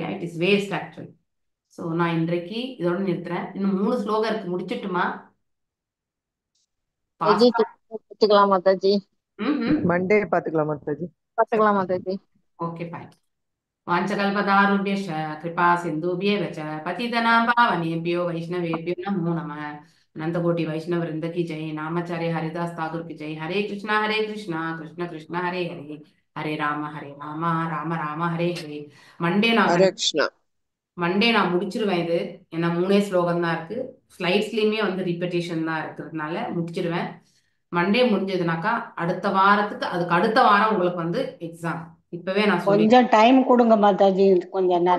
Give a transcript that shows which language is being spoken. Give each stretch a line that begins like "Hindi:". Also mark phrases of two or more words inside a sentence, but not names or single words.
English: it is waste actually.
Tamil: ஸோ நான் இன்றைக்கு இதோட நிறுத்துறேன். இன்னும் 3 ஸ்லோகம் இருக்கு, முடிச்சிட்டுமா? பார்த்துக்கலாம் மாதாஜி. மண்டே பாத்துக்கலாம் மாதாஜி. பார்த்துக்கலாம் மாதாஜி.
English: okay fine.
Sanskrit: वाञ्छाकल्पतरुभ्यश्च कृपा सिन्धुभ्येव च पतितनां पावनेभ्यो वैष्णवेभ्यो नमो नमः.
Hindi: अनंतकोटि वैष्णव वृंद की जय. नामाचार्य हरिदास ठाकुर की जय.
Sanskrit: हरे कृष्णा कृष्ण कृष्ण हरे हरे, हरे राम राम राम हरे हरे.
Tamil: மண்டே
Sanskrit: हरे कृष्णा.
Tamil: நான் முடிச்சிருவேன். இது ஏன்னா 3 ஸ்லோகம் தான் இருக்கு. ஸ்லைட்ஸ்லயுமே வந்து ரிப்பீட்டேஷன் தான் இருக்கிறதுனால முடிச்சிருவேன். மண்டே முடிஞ்சதுனாக்கா அடுத்த வாரத்துக்கு அதுக்கு அடுத்த வாரம் உங்களுக்கு வந்து எக்ஸாம். இப்பவே நான் சொல்லி கொஞ்சம் டைம் கொடுங்க மாதாஜி, கொஞ்சம் நிறைய